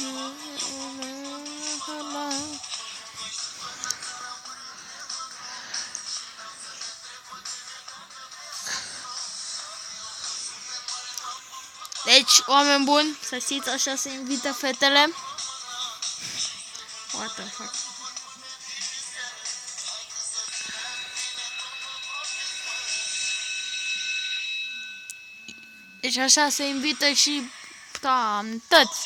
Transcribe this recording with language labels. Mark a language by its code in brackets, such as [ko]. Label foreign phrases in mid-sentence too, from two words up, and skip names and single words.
[ro] Deci, oameni buni, să știți, așa se invită fetele. [en] What the fuck? [ro] Deci așa se invită și tăți.